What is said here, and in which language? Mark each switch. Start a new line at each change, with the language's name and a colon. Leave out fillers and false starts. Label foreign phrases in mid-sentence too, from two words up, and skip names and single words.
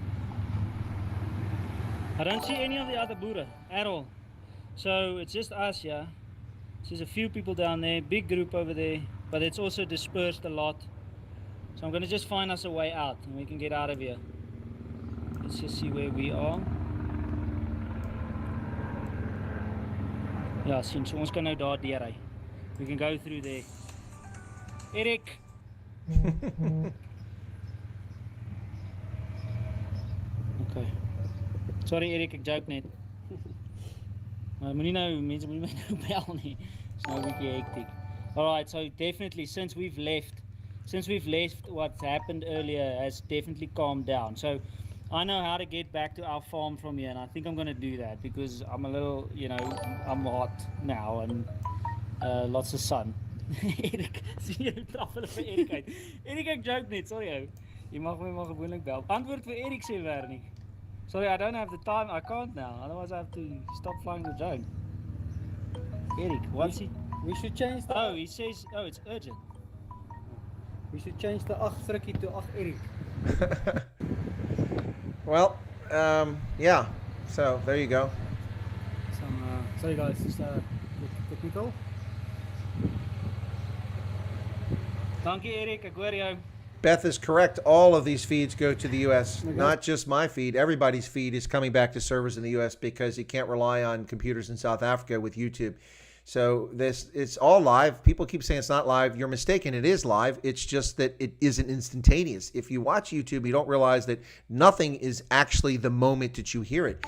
English: I don't see any of the other Boere at all. So it's just us here. So there's a few people down there, big group over there, but it's also dispersed a lot. So I'm going to just find us a way out and we can get out of here. Let's just see where we are.
Afrikaans: Ja, sien, so ons kan nou daar deur ry.
English: We can go through there. Eric! Okay. Sorry Eric,
Afrikaans: ek joke net. Maar moenie nou, mense moenie my nou bel nie. It's nou 'n bietjie hectic.
English: Alright, so definitely since we've left, what happened earlier has definitely calmed down. So I know how to get back to our farm from here, and I think I'm going to do that because I'm a little, you know, I'm hot now and lots of sun.
Afrikaans: Erik, sien jy trap hulle vir Erik uit. Erik, ek joke net, sorry ou. Jy mag my maar gewoonlik bel. Antwoord vir Erik sê Wernie.
English: Sorry, I don't have the time. I can't now. Otherwise I have to stop flying the drone. Erik, what's he? We should change the... Oh, he says, oh, it's urgent. We should change the 8 Frikkie to 8 Erik. Well, yeah. So there you go. Sorry guys, just technical.
Afrikaans: Dankie Erik, ek hoor jou.
English: Beth is correct. All of these feeds go to the U.S. Not just my feed. Everybody's feed is coming back to servers in the U.S. because you can't rely on computers in South Africa with YouTube. So it's all live. People keep saying it's not live. You're mistaken. It is live. It's just that it isn't instantaneous. If you watch YouTube, you don't realize that nothing is actually the moment that you hear it.